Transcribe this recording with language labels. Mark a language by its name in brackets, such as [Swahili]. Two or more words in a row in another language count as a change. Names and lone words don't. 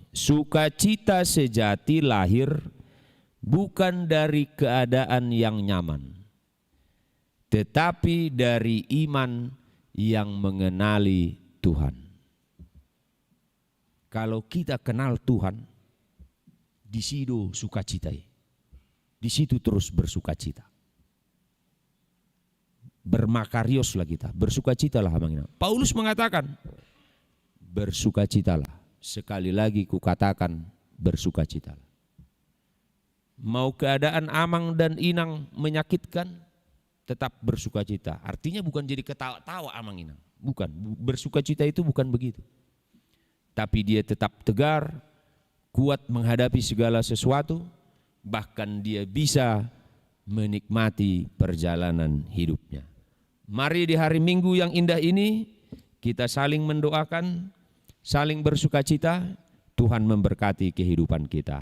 [Indonesian] Sukacita sejati lahir bukan dari keadaan yang nyaman, tetapi dari iman yang mengenali Tuhan. Kalau kita kenal Tuhan, di situ sukacita. Di situ terus bersukacita. Bermakarioslah kita, bersukacitalah [Batak Toba] amang inang. [Indonesian] Paulus mengatakan, bersukacitalah. Sekali lagi kukatakan, bersukacitalah. Mau keadaan amang dan inang menyakitkan, tetap bersukacita. Artinya bukan jadi ketawa-tawa [Batak Toba] amang inang. [Indonesian] Bukan, bersukacita itu bukan begitu. Tapi dia tetap tegar, kuat menghadapi segala sesuatu, bahkan dia bisa menikmati perjalanan hidupnya. Mari di hari Minggu yang indah ini, kita saling mendoakan, saling bersukacita, Tuhan memberkati kehidupan kita.